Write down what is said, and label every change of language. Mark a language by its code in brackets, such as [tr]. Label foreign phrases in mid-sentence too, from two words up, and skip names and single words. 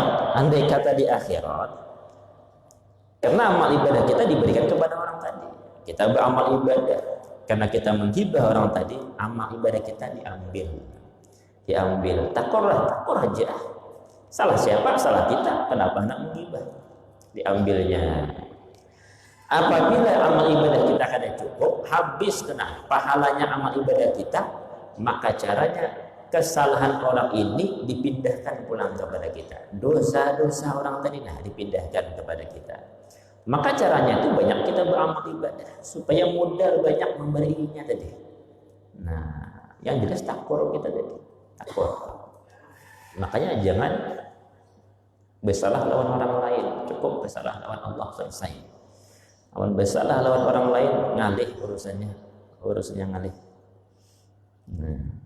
[id] Andai kata di akhirat, karena amal ibadah kita diberikan kepada orang tadi, kita beramal ibadah, karena kita menghibah orang tadi, amal ibadah kita diambil. [bjn] Takor aja. Salah siapa? Salah kita. Kenapa nak menghibah? Diambilnya. Apabila amal ibadah kita kada cukup, habis kena pahalanya amal ibadah kita, maka caranya kesalahan orang ini dipindahkan pulang kepada kita. [id] Dosa-dosa orang tadi dipindahkan kepada kita. Maka caranya itu banyak kita beramal ibadah supaya modal banyak memberinya tadi. [bjn] Nah, yang jelas takor kita tadi. Takor. Makanya jangan bersalah lawan orang lain, cukup bersalah lawan Allah, selesai. Awan bersalah lawan orang lain, ngalih urusannya ngalih. Nah.